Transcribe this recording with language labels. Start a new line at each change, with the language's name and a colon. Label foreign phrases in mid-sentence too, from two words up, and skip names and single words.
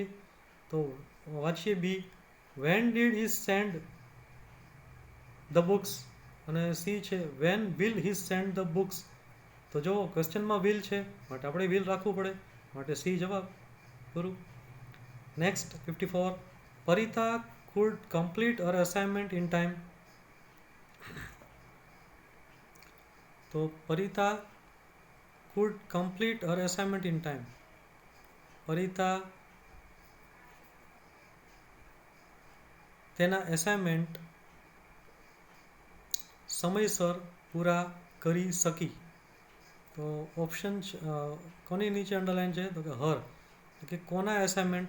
Gujarati: તો વાંચીએ
English: બી, when did he send the books,
Gujarati: અને સી છે
English: when will he send the books.
Gujarati: તો જો ક્વેશ્ચનમાં વિલ છે માટે આપણે વિલ રાખવું પડે, માટે સી જવાબ.
English: પૂરું. નેક્સ્ટ 54, પરિતા could complete her assignment in time. તો પરિતા could complete her assignment in time.
Gujarati: પરિતા તેના એસાઇનમેન્ટ સમયસર પૂરા કરી શકી. તો ઓપ્શન કોની નીચે અંડરલાઈન છે, તો કે હર, કે કોના એસાઇનમેન્ટ.